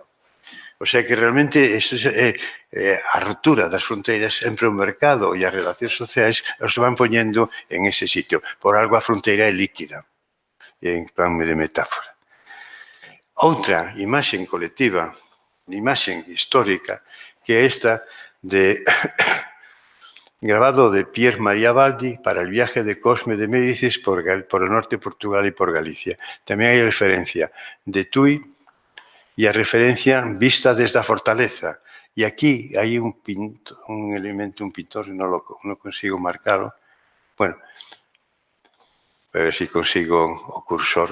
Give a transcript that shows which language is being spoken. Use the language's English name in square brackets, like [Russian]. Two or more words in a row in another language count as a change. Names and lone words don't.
[Spanish] O sea que [Galician] realmente a ruptura das fronteiras entre o mercado e as relacións sociais os van poñendo en ese sitio. Por algo a fronteira é líquida, en plan de metáfora. Outra imaxe colectiva, imaxe histórica, que é esta de grabado de Pierre María Baldi [Spanish] para el viaje [Galician] de Cosme de Médicis por o norte de Portugal e por Galicia. Tamén hai referencia de Tui e a referencia vista desde a fortaleza. E aquí hai un elemento, un pintor, non consigo marcalo. Bueno, a ver se consigo o cursor.